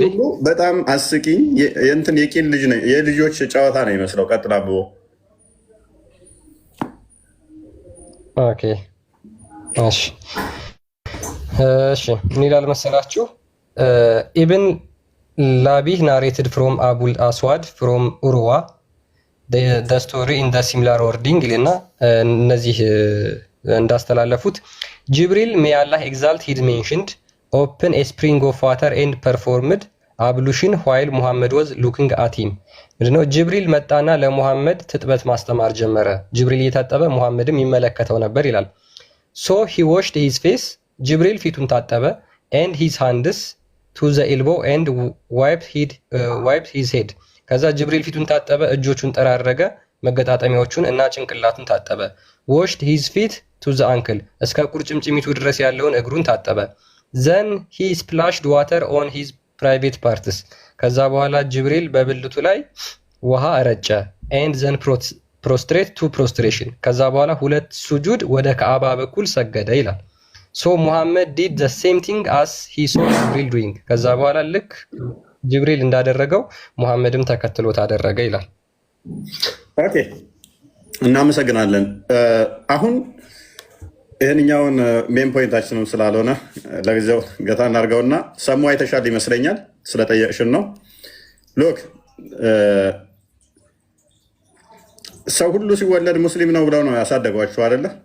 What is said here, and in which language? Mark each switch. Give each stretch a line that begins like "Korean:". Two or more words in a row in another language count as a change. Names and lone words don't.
Amharic: በጣም አስቂኝ የእንትን የቂል ልጅ ነው የልጆች ጨዋታ ነው የሚመስለው። ቀጥላ አብቦ ኦኬ እሺ ምን ይላል መሰላችሁ?
English: Ibn Labih narrated from Abul Aswad from Urwa the story in the similar wording
Amharic: ይልና እነዚህ እንዳስተላለፉት ጅብሪል
English: may Allah exalt he mentioned open a spring of water and performed ablution while Muhammad was looking at him.
Amharic: ምንድነው? ጅብሪል መጣና ለሙሐመድ ትጥበት ማስተማር ጀመረ። ጅብሪል እየታጠበ ሙሐመድም ይመለከተው ነበር ይላል።
English: so he washed his face
Amharic: ጅብሪል ፊቱን ታጠበ
English: and his hands to the elbow and wiped his head.
Amharic: ከዛ ጅብሪል ፊቱን ታጠበ፣ እጆቹን ጠራረገ፣ መገጣጠሚያዎቹን እና ጭንቅላቱን ታጠበ።
English: washed his feet to the ankle
Amharic: እስከ ቁርጭምጭሚቱ ድረስ ያለውን እግሩን ታጠበ።
English: then he splashed water on his private parts
Amharic: ከዛ በኋላ ጅብሪል በብልቱ ላይ ውሃ ረጨ
English: and then prostrate to prostration
Amharic: ከዛ በኋላ ሁለት ሱጁድ ወደ ካዕባ በኩል ሰገደ ይላል።
English: so Muhammad did the same thing as he saw Jibril doing
Amharic: ከዛ በኋላ ልክ ጅብሪል እንዳደረገው ሙሐመድም ተከትሎት አደረገ ይላል። ኦኬ እናመሰግናለን። አሁን ይህንኛውን ሜን ፖይንታችንም ስላልሆነ ለጊዜው ገታ እናድርገውና ሰሙ አይተሻል ይመስለኛል ስለጠየቅሽን ነው። ሎክ ሰው ሁሉ ሲወለድ ሙስሊም ነው ብለው ነው ያሳደጓቸው አይደለ?